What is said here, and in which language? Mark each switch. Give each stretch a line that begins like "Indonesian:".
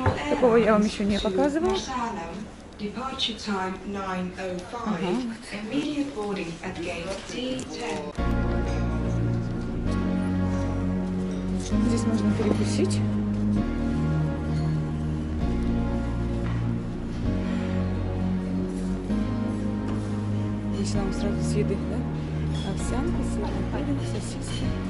Russian: Такого я вам еще не показывала.
English: Departure time 9:05. Immediate boarding at gate D10.
Russian: Здесь можно перекусить. Начинаем сразу с еды, да? Овсянка, сырный пудинг, сосиски.